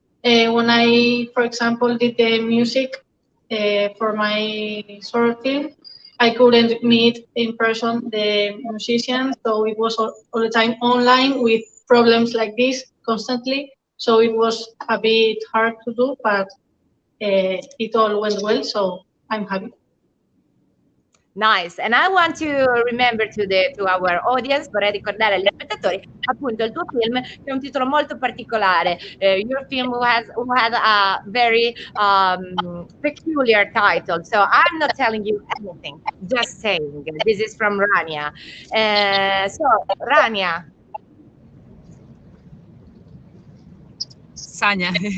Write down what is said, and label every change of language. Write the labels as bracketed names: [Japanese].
[English] When I, for example, did the music for my short film, I couldn't meet in person the musicians, so it was all the time online with problems like this constantly. So it was a bit hard to do, but it all went well, so I'm happy. Nice, and I want to remember to our audience, [Italian] vorrei ricordare agli spettatori appunto il tuo film che è un titolo molto particolare. [English] Your film had a very peculiar title, so I'm not telling you anything, just saying. This is from Rania. So Rania. Sanja.